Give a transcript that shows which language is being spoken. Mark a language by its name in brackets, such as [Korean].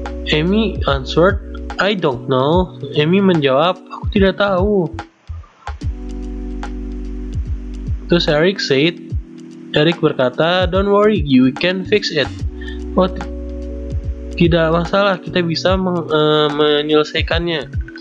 [English] Amy answered, I don't know. [Indonesian] Amy menjawab, aku tidak tahu. Terus Eric berkata, [English] don't worry, you can fix it. [Indonesian] Oh, tidak masalah, kita bisa menyelesaikannya.